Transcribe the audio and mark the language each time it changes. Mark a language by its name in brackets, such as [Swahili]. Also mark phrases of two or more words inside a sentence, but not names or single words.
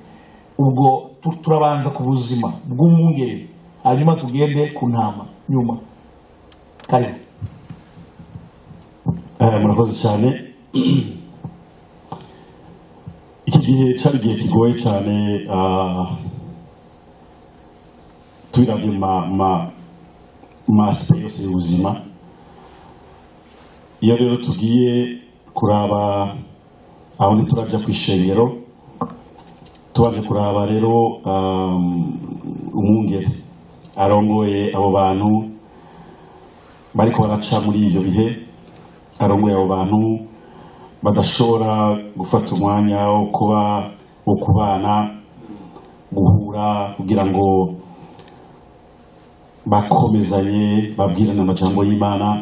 [Rundi] Ubwo turabanza ku buzima bw'umwungeri, hanyuma tugende ku ntama nyuma. Karibu. Murakoze cyane. Iki gihe cyari igihe kigoye cyane, tubiravye masipe yose y'ubuzima. Iyo rero tugiye kuraba aho ntituraja ku ishengero, tubanje kuraba rero umwungere arongoye abo bantu bariko baraca muri ivyo bihe, arongoye abo bantu badashobora gufata umwanya wo kubana, guhura kugira ngo bakomezanye, babwirane amajambo y'Imana.